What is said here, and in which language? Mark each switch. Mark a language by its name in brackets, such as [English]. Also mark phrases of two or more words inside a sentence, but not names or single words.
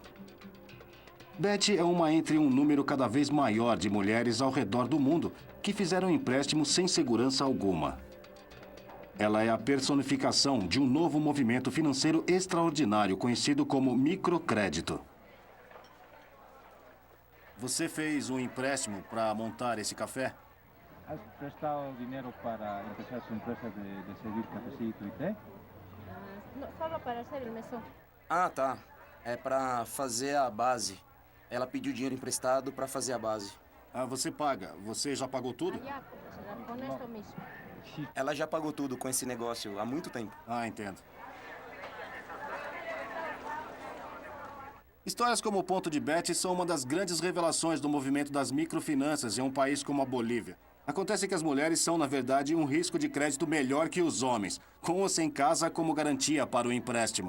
[Portuguese] Betty é uma entre um número cada vez maior de mulheres ao redor do mundo que fizeram empréstimos sem segurança alguma. Ela é a personificação de um novo movimento financeiro extraordinário conhecido como microcrédito. Você fez um empréstimo para montar esse café? [Spanish] ¿Has prestado dinero para empezar su empresa de servir cafecito y té? No, solo para hacer el mesón. [Portuguese] Ah, tá. É pra fazer a base. Ela pediu dinheiro emprestado pra fazer a base. Ah, você paga. Você já pagou tudo? [Spanish] Allá, profesor, con esto mismo. [Portuguese] Ela já pagou tudo com esse negócio há muito tempo. Ah, entendo. Histórias como o Ponto de Betty são uma das grandes revelações do movimento das microfinanças em um país como a Bolívia. Acontece que as mulheres são, na verdade, um risco de crédito melhor que os homens, com ou sem casa como garantia para o empréstimo.